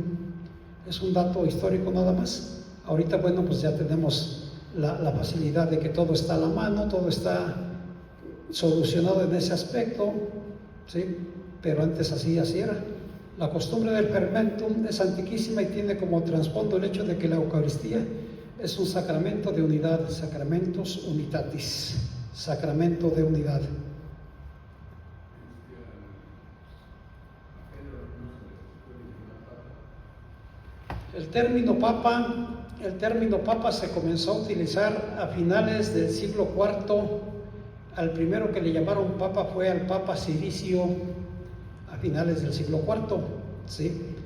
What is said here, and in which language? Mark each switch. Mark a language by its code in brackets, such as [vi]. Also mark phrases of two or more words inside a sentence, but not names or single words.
[es] Es un dato histórico nada más. Ahorita, bueno, pues ya tenemos la facilidad de que todo está a la mano, todo está solucionado en ese aspecto, ¿sí? Pero antes así era. La costumbre del fermentum es antiquísima y tiene como trasfondo el hecho de que la Eucaristía es un sacramento de unidad, [la] sacramentus unitatis, [es] sacramento de unidad. El término papa se comenzó a utilizar a finales del siglo IV. Al primero que le llamaron papa fue al Papa Ciricio a finales del siglo IV, ¿sí?